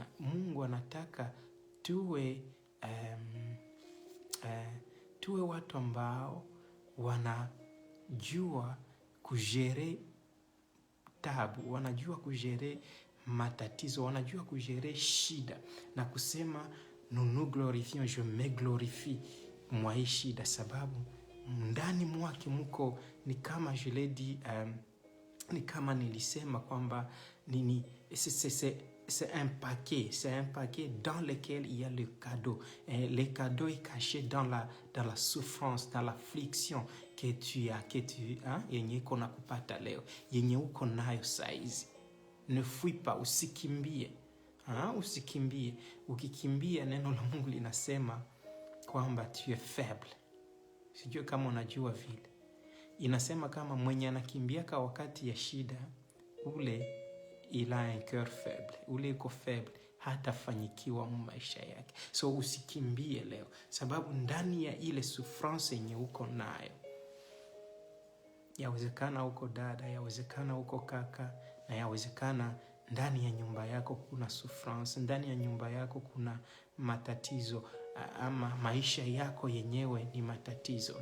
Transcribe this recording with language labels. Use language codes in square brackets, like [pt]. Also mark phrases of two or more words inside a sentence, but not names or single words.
[sw] Mungu anataka tuwe watu ambao wanajua kujere tabu, wanajua kujere matatizo, wanajua kujere shida, na kusema [fr] nous glorifions, je me glorifie [sw] mwa hii shida, sababu ndani mwake mko, ni kama [fr] je l'ai dit, [sw] ni kama nilisema kwamba [fr] c'est un paquet dans lequel il y a le cadeau. Et le cadeau est caché dans la souffrance, dans l'affliction que tu as, [sw] yenye kona kupata leo, yenye uko nayo saizi. [fr] Ne fuis pas, [sw] usikimbie. Usikimbie. Ukikimbia, neno la Mungu linasema kwamba [fr] tu es faible. [sw] Sijui kama unajua vile. Inasema kama mwenye anakimbiaka wakati ya shida, ule [fr] il a un cœur faible. [sw] Ule iko faible, hatafanyikiwa maisha yake. So usikimbie leo, sababu ndani ya ile souffrance yenye uko nayo, yawezekana uko dada, yawezekana uko kaka, na yawezekana ndani ya nyumba yako kuna souffrance, ndani ya nyumba yako kuna matatizo, ama maisha yako yenyewe ni matatizo.